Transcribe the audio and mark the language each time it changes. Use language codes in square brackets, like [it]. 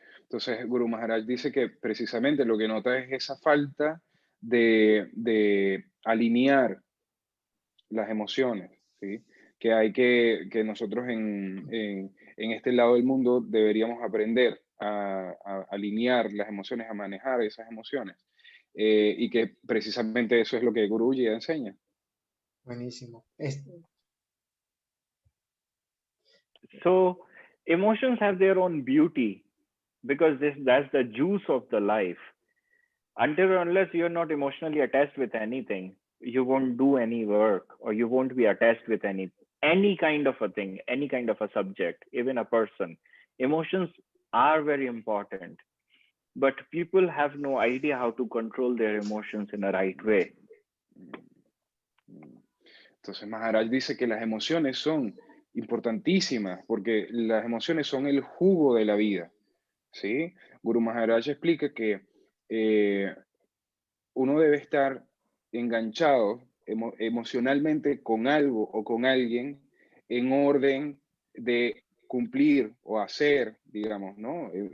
[es] Entonces, Guru Maharaj dice que precisamente lo que nota es esa falta de alinear las emociones, ¿sí? Que hay que nosotros en este lado del mundo deberíamos aprender a alinear las emociones, a manejar esas emociones. Y que precisamente eso es lo que Guruji enseña. Buenísimo. [en] So emotions have their own beauty because that's the juice of the life. Until or unless you're not emotionally attached with anything, you won't do any work, or you won't be attached with any kind of a thing, any kind of a subject, even a person. Emotions are very important, but people have no idea how to control their emotions in a right way. [es] Entonces Maharaj dice que las emociones son importantísimas porque las emociones son el jugo de la vida, ¿sí? Guru Maharaj explica que uno debe estar enganchado emocionalmente con algo o con alguien en orden de cumplir o hacer, digamos, ¿no?